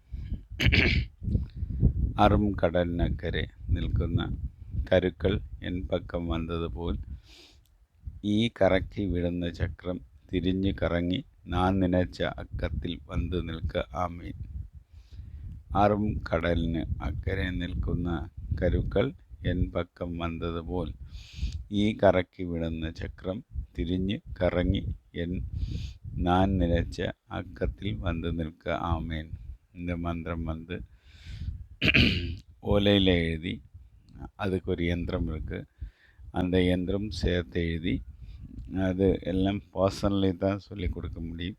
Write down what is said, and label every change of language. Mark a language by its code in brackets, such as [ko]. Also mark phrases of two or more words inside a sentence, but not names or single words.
[ml] അറും കടലിനക്കരെ നിൽക്കുന്ന കരുക്കൾ എൻ പക്കം വന്നതുപോൽ ഈ കറക്കി വിടുന്ന ചക്രം തിരിഞ്ഞു കറങ്ങി നാൻ നനച്ച അക്കത്തിൽ വന്ന് നിൽക്ക ആമീൻ. അറും കടലിന് അക്കരെ നിൽക്കുന്ന കരുക്കൾ എൻ പക്കം വന്നതുപോൽ ഈ കറക്കി വിടുന്ന ചക്രം തിരിഞ്ഞ് കറങ്ങി [ta] நான் நினைச்ச அக்கத்தில் வந்து நிற்க ஆமேன். இந்த மந்திரம் வந்து ஓலையில் எழுதி அதுக்கு ஒரு யந்திரம் இருக்குது. அந்த யந்திரம் சேர்த்து எழுதி அது எல்லாம் பர்சனலி தான் சொல்லிக் கொடுக்க முடியும்.